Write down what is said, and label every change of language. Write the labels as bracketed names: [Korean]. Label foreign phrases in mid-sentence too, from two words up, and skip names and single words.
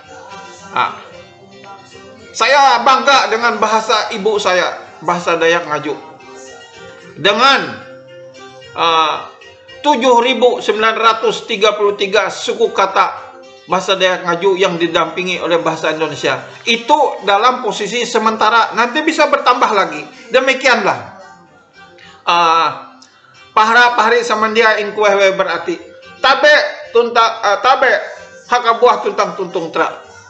[Indonesian] Saya bangga dengan bahasa ibu saya, bahasa Dayak Ngaju. Dengan 7.933 suku kata bahasa Dayak Ngaju yang didampingi oleh bahasa Indonesia. Itu dalam posisi sementara, nanti bisa bertambah lagi. Demikianlah. [Ngaju] Pahari samandia ing kuehwe berarti tabe hakabuah tuntang tuntung tra.